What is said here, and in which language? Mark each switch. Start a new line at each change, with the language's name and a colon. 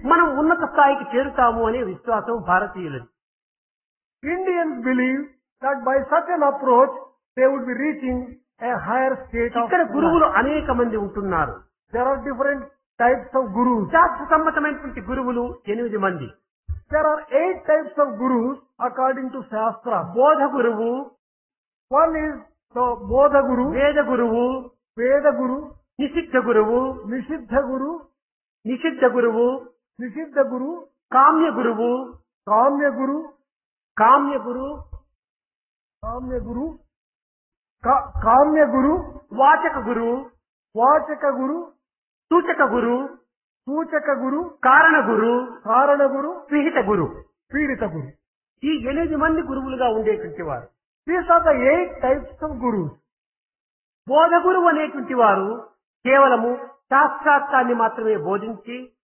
Telugu: మనం ఉన్నత స్థాయికి చేరుతాము అనే విశ్వాసం భారతీయులది.
English: Indians believe that by such an approach they would be reaching a higher state of
Telugu: ఇక్కడ
English: life.
Telugu: గురువులు అనేక మంది ఉంటున్నారు.
English: There are different types of gurus.
Telugu: శాస్త్ర సమ్మతమైనటువంటి గురువులు 8 మంది.
English: There are 8 types of gurus according to Shastra.
Telugu: బోధ గురువు,
English: One is the Bodha Guru,
Telugu: వేద గురువు,
English: Veda Guru,
Telugu: నిషిద్ధ గురువు,
English: Nishiddha Guru,
Telugu: నిషిద్ధ గురువు,
English: Nishiddha Guru,
Telugu: కామ్య గురువు,
English: Kamya Guru,
Telugu: కామ్య గురు,
English: Kamya Guru, Kamya Guru,
Telugu: వాచక గురు,
English: Vachaka Guru,
Telugu: సూచక గురు,
English: Suchaka Guru,
Telugu: కారణ గురు,
English: Karana Guru,
Telugu: విహిత గురు.
English: Pidita Guru.
Telugu: ఈ 8 మంది గురువులుగా ఉండేటువంటి వారు.
English: These are the 8 types of gurus.
Telugu: బోధ గురువు అనేటువంటి వారు కేవలము శాస్త్రార్థాన్ని మాత్రమే బోధించి